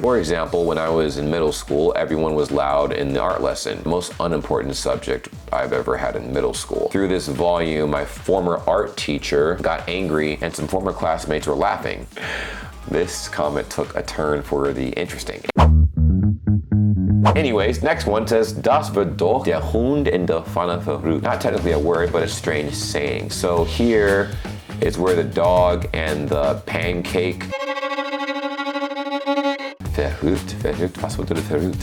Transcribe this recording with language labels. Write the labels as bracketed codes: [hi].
[en] For example, when I was in middle school, everyone was loud in the art lesson. Most unimportant subject I've ever had in middle school. Through this volume, my former art teacher got angry and some former classmates were laughing. This comment took a turn for the interesting. Anyways, next one says, [de] Das wird doch der Hund in der Pfanne verrückt. [en] Not technically a word, but a strange saying. So here is where the dog and the pancake. [de] Verrückt, verrückt, was bedeutet verrückt?